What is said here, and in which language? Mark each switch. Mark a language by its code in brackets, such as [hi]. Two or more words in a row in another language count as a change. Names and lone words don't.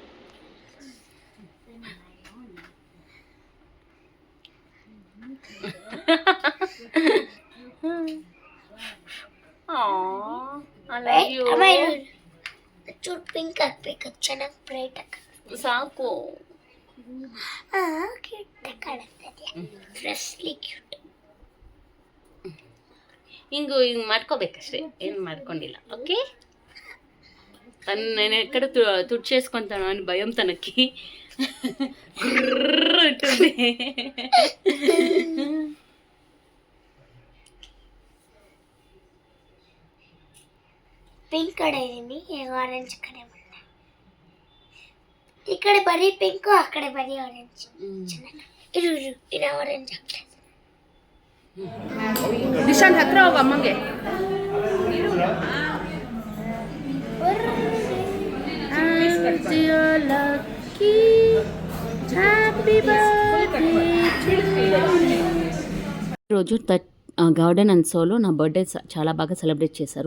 [kn] ಚೂರು ಪಿಂಕ್ ಹಾಕ್ಬೇಕು, ಚೆನ್ನಾಗಿ ಬ್ರೈಟ್ ಹಾಕ ಸಾಕು. ಕ್ಯೂಟ್ ಕಾಣಿಸ್ತದೆ, ಫ್ರೆಶ್ಲಿ ಕ್ಯೂಟ್. ಹಿಂಗೆ ಮಾಡ್ಕೋಬೇಕಷ್ಟೇ, ಏನು ಮಾಡ್ಕೊಂಡಿಲ್ಲ. [te] ఓకే, నేను ఎక్కడ తుడి చేసుకుంటాను అని భయం తనకి ఉంటుంది. [kn] ಪಿಂಕ್ ಕಡೆ ಇದೀನಿ, ಆರೆಂಜ್ ಕಡೆ ಬಂದೆ. ಈ ಕಡೆ ಬರೀ ಪಿಂಕು, ಆ ಕಡೆ ಬರೀ ಆರೆಂಜ್. ಇರು ಇನ್ನು ಆರೆಂಜ್ ಹಾಕ್ತೇನೆ. ನಿಶಾಂತ್ ಹತ್ರ ಹೋಗ ಅಮ್ಮಂಗೆ. [te] రోజు గార్డెన్ అండ్ సోలో నా బర్త్డే చాలా బాగా సెలబ్రేట్ చేశారు.